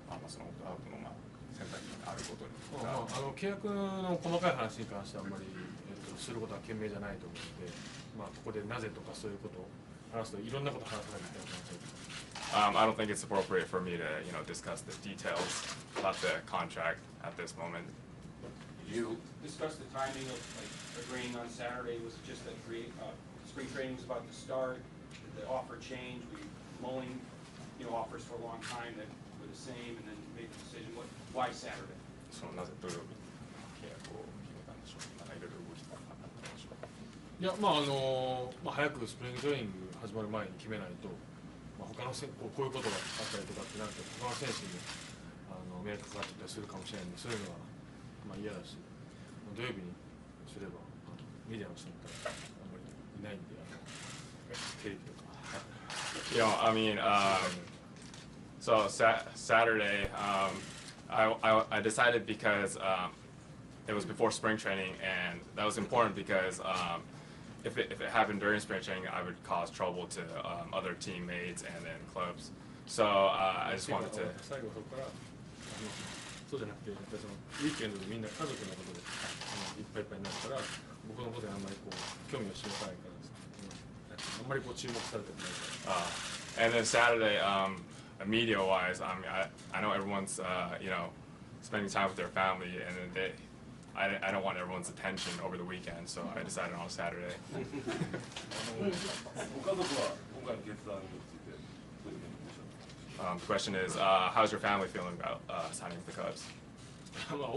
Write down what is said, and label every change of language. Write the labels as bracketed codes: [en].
[ja] そのオプトアウトの選択肢があることに。契約の細かい話に関してはあんまり、することは賢明じゃないと思うので、ここでなぜとかそういうことを話すといろんなことを話さなきゃいけなくなっちゃう。 [en] I don't think it's appropriate for me to, discuss the details about the contract at this moment. Did you discuss the timing of agreeing on Saturday? Was it just that spring training was about to start? Did the offer change? Were you mulling, offers for a long time that were the same, and then made the decision? Why Saturday? [ja] なぜ土曜日に契約を決めたんでしょうか。いろいろ動きがあったんでしょうか。いや早くスプリングトレーニング始まる前に決めないと、他のこういうことがあったりとかってなると他の選手に迷惑かかってたりするかもしれないんで、そういうのは嫌だし、土曜日にすればメディアの人だったらあんまりいないんで、テレビとか。 [en] I mean, so Saturday, I decided because it was before spring training, and that was important because if it happened during spring training, I would cause trouble to other teammates and then clubs. So I just wanted to. [ja] 最後そこからそうじゃなくて、ウィークエンドでみんな家族のことでいっぱいいっぱいになったら、僕のことにあんまり興味を示さないからです。あんまり注目されてないから。 [en] And then Saturday, media-wise, I know everyone's spending time with their family, and then I don't want everyone's attention over the weekend, so I decided on Saturday. [ja] ご家族は今回の決断についてどういうふうに思いましょう？ [en] The question is, how's your family feeling about signing with the Cubs?